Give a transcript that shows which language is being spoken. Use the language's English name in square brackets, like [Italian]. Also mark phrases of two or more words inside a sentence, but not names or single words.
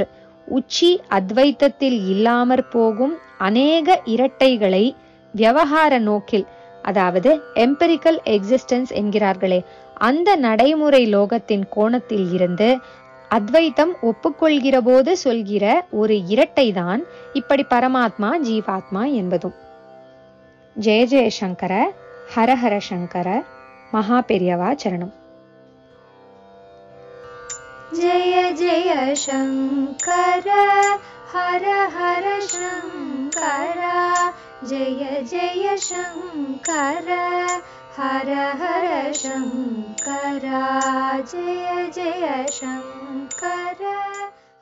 [Tamil] உச்சி அத்வைத்தத்தில் இல்லாமற் போகும் அநேக இரட்டைகளை விவகார நோக்கில், அதாவது [English] empirical existence [Tamil] என்கிறார்களே, அந்த நடைமுறை லோகத்தின் கோணத்தில் இருந்து அத்வைத்தம் ஒப்புக்கொள்கிற போது சொல்கிற ஒரு இரட்டை தான் இப்படி பரமாத்மா ஜீவாத்மா என்பதும். ஜெய ஜெயசங்கர, ஹரஹர சங்கர, மகா பெரியவா சரணம். [Sanskrit] जय जय शंकर हर हर शंकर जय जय शंकर हर हर शंकर जय जय शंकर।